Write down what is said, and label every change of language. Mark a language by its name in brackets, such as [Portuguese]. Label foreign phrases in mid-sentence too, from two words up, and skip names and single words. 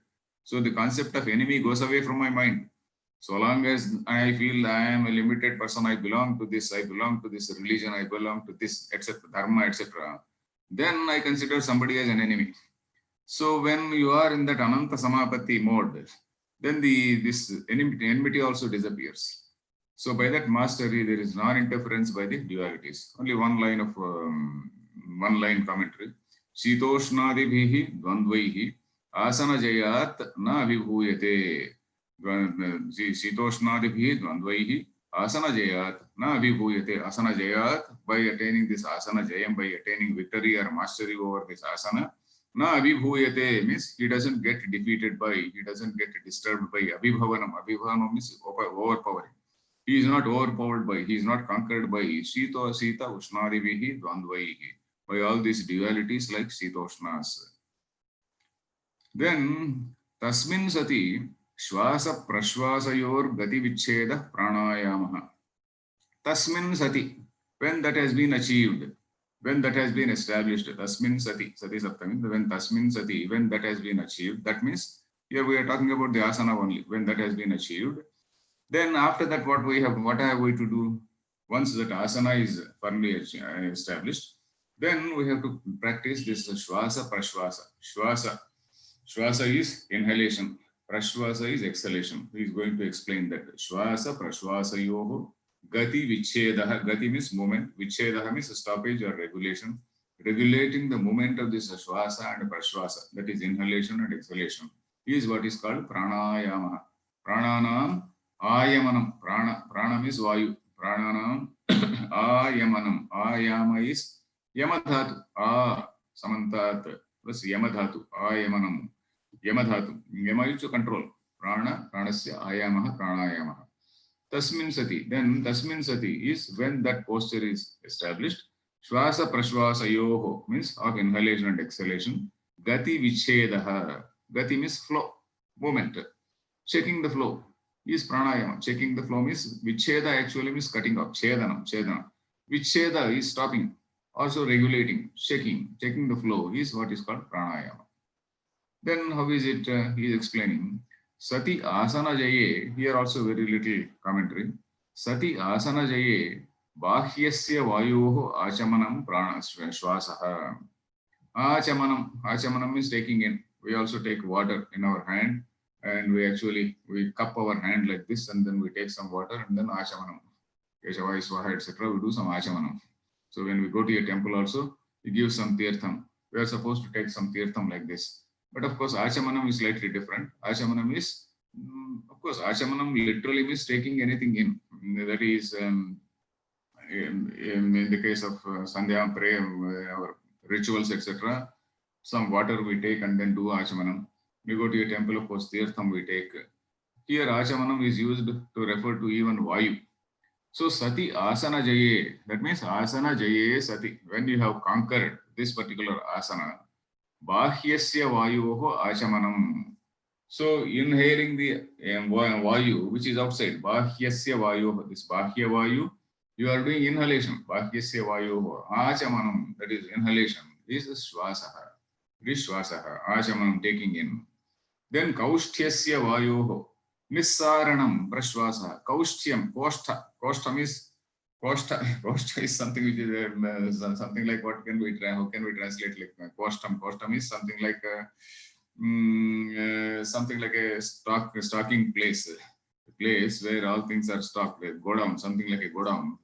[English] So the concept of enemy goes away from my mind. So long as I feel I am a limited person, I belong to this religion, I belong to this, etc., dharma, etc., then I consider somebody as an enemy. So when you are in that [Sanskrit] Ananta Samapatti [English] mode, then this enmity also disappears. So by that mastery, there is non-interference by the dualities. Only one line commentary. [Sanskrit] Shitoshnadibhihi dvandvaihi asana jayat na vibhuyate. Shitoshnadibhihi dvandvaihi asana jayat na vibhuyate. Asana jayat, [English] by attaining this [Sanskrit] asana jayam, [English] by attaining victory or mastery over this asana, [Sanskrit] na abhibhuyate [English] means he doesn't get defeated by, he doesn't get disturbed by abhibhavanam. Abhibhavanam means overpowering. He is not overpowered by, he is not conquered by [Sanskrit] Sita Ushnadivihi Dvandvaihi, [English] by all these dualities like Sitoshnas. [Sanskrit] Then Tasmin Sati Shwasa Prashwasayor Gati Vicheda Pranayamaha. Tasmin Sati, [English] when that has been achieved, when that has been established, [Sanskrit] Tasmin Sati, Sati Saptami, [English] when [Sanskrit] Tasmin Sati, [English] when that has been achieved, that means Here we are talking about the asana only. When that has been achieved, then after that, what have we to do? Once that asana is firmly established, then we have to practice this [Sanskrit] shwasa prashwasa. [English] Shwasa is inhalation. Prashwasa is exhalation. He is going to explain that. [Sanskrit] Shwasa prashwasayoho gati vichedaha. [English] Gati means movement. Vichedaha means stoppage or regulation. Regulating the movement of this shwasa and prashwasa, that is inhalation and exhalation, is what is called pranayama. [Sanskrit] Prananam ayamanam. [English] Prana means vayu. [Sanskrit] Prananam ayamanam. [English] Ayama is yamadhatu. [Sanskrit] Samantat plus yamadhatu. [English] Ayamanam. Yamadhatu. Yama is to control. [Sanskrit] Pranasya ayamaha pranayamaha. Tasmin sati. [English] Then [Sanskrit] tasmin sati [English] is when that posture is established. [Sanskrit] Shwasa prashwasayoho [English] means of inhalation and exhalation. [Sanskrit] Gati vichedaha. [English] Gati means flow, movement. Checking the flow is pranayama. Checking the flow means vicheda actually means cutting off. Chedana. Vicheda is stopping. Also regulating, checking the flow is what is called pranayama. Then how is it? He is explaining. [Sanskrit] Sati asana jaye. [English] Here also very little commentary. [Sanskrit] Sati asana jaye. Bahyasya vayoho achamanam prana shwasaha. [English] Achamanam means taking in. We also take water in our hand, and we cup our hand like this, and then we take some water, and then achamanam. [Sanskrit] Keshavaya swaha, [English] etc. We do some achamanam. So when we go to a temple also, we give some tirtham. We are supposed to take some tirtham like this. But of course, achamanam is slightly different. Achamanam is, of course, achamanam literally means taking anything in. That is, in the case of Sandhya prayer, our rituals, etc., some water we take and then do achamanam. We go to a temple, of course, tirtham we take. Here, achamanam is used to refer to even vayu. So, [Sanskrit] sati asana jaye, [English] that means [Sanskrit] asana jaye sati. [English] When you have conquered this particular asana, [Sanskrit] bahyasya vayoho achamanam. [English] So, inhaling the vayu, which is outside, [Sanskrit] bahyasya vayoho, [English] this [Sanskrit] bahya vayu, [English] you are doing inhalation. [Sanskrit] Bahyasya vayoho achamanam, [English] that is inhalation, is shwasaha. [Sanskrit] Vishwasaha, achamanam, [English] taking in. [Sanskrit] Then kaushthyasya vayoho, nissaranam, prashwasaha. [English] Kaushthyam, kostham is Koshtha is something which is something like how can we translate like kostham is something like a stocking place where all things are stocked, a godown, something like a godown.